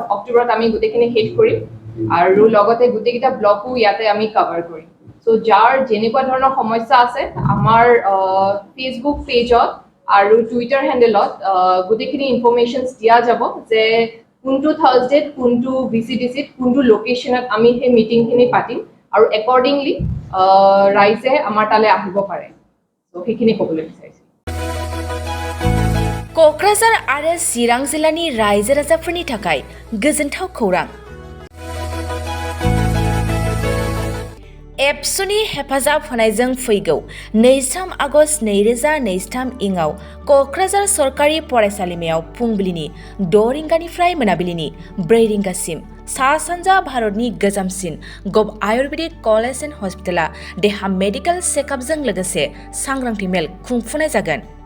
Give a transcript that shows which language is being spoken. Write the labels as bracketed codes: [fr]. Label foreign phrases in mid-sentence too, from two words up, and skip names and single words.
[as] অক্টোবৰত আমি গুটিখিনি হেড কৰিম আৰু লগতে গুটিকিটা ব্লকও ইয়াতে আমি কভাৰ কৰিম সো যাৰ যেনেকুৱা ধৰণৰ সমস্যা আছে আমাৰ [en] Facebook page [as] আৰু [en] Twitter handle [as] গুটিখিনি ইনফৰমেশনস দিয়া যাব যে কোনটো থাৰ্সডে কোনটো VCDCত কোনটো লোকেশনত আমি হে মিটিংখিনি পাতিম আৰু একৰ্ডিংলি ৰাইজে আমাৰ তালে আহিব পাৰে সো সেইখিনি ক'বলৈ বিচাৰিছো [brx] क'क्राझार आरो चिरां जिल्लानि रायजो राजाफोरनि थाखाय गोजोनथाव खौरां एबसुनि हेफाजाब होनायजों फैगौ 23 आगस्ट 2023 इङाव क'क्राझार सरकारि फरायसालिमायाव फुंबिलिनि 6 रिंगानिफ्राय मोनाबिलिनि 4 रिंगासिम सा सानजा भारतनि गोजामसिन गभ आयुर्वेदिक कलेज एन्ड हस्पिटाला देहा [en] medical checkup [brx] लोगोसे सांग्रांथि मेल खुंफुनाय जागोन